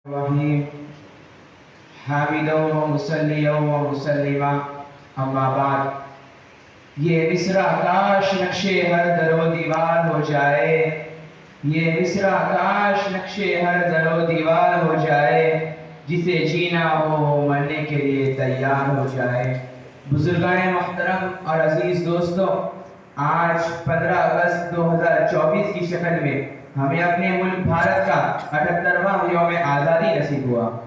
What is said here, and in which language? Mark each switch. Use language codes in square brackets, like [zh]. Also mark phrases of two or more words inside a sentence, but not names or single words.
[ar] الرحیم حامدا و مسلیا و مسلما اما بعد [ur] یہ مصرع کاش نقش ہر در و دیوار ہو جائے، یہ مصرع کاش نقش ہر در و دیوار ہو جائے، جسے جینا ہو مرنے کے لیے تیار ہو جائے۔ بزرگان محترم اور عزیز دوستوں، آج 15 اگست 2024 کی شکل میں ہمیں اپنے ملک بھارت کا 78واں یوم آزادی نصیب ہوا۔